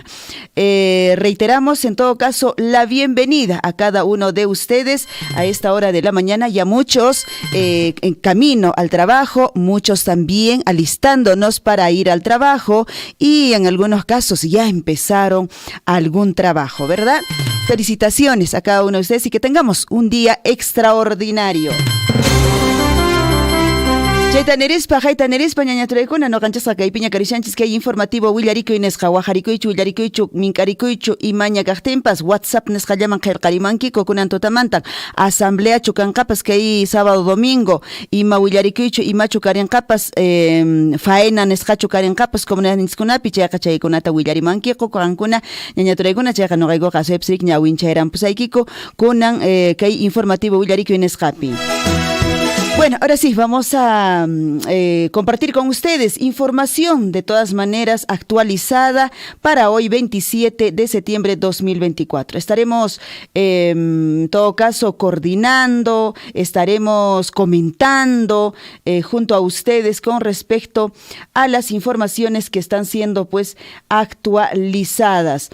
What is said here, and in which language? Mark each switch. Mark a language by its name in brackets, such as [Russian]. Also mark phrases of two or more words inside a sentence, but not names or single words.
[Spanish] Reiteramos, en todo caso, la bienvenida a cada uno de ustedes a esta hora de la mañana, ya muchos en camino al trabajo, muchos también alistándonos para ir al trabajo y en algunos casos ya empezaron algún trabajo, ¿verdad? Felicitaciones a cada uno de ustedes y que tengamos un día extraordinario. [Quechua] Chaytanerispa, ñañaturaykuna, no canchasqa kaypiña karishanchis kay informativo Willarikuy nisqa wajarikuychu, willarikuychu, minkarikuychu imaña kaqtinpas WhatsApp nisqa llaman qillqarimankiku kunan tutamantan asamblea chukanqapas kay [Spanish] sábado domingo [Quechua] ima willarikuychu imachu karinqapas faena nisqachu karinqapas comunidad niskunapi chayqa chaykunata willarimankiku qankuna ñañaturaykuna chayqa noqaykuqa asuyapsirik ñawinchayranpusaykiku kunan kay informativo Willarikuy nisqapi. [Spanish] Bueno, ahora sí, vamos a compartir con ustedes información de todas maneras actualizada para hoy 27 de septiembre 2024. Estaremos en todo caso coordinando, estaremos comentando junto a ustedes con respecto a las informaciones que están siendo pues actualizadas.